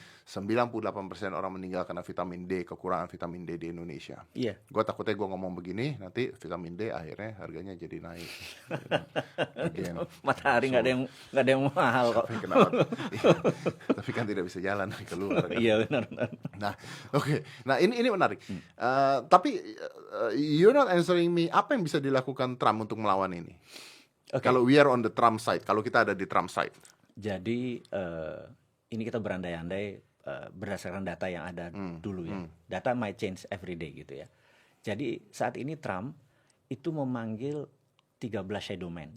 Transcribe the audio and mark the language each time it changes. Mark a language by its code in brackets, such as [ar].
[id] 98% orang meninggal karena vitamin D, kekurangan vitamin D di Indonesia. Iya. Gue takutnya gue ngomong begini, nanti vitamin D akhirnya harganya jadi naik. Again. Matahari nggak ada yang mahal kok. Kenapa? Tapi kan tidak bisa jalan keluar. Kan? Iya benar. Nah, oke. Nah ini menarik. [en] Tapi you're not answering me. [id] Apa yang bisa dilakukan Trump untuk melawan ini? Kalau [en] we are on the Trump side, [id] kalau kita ada di Trump side. Jadi ini kita berandai-andai berdasarkan data yang ada dulu ya. [en] Data might change every day [id] gitu ya. Jadi saat ini Trump itu memanggil 13 shadow man.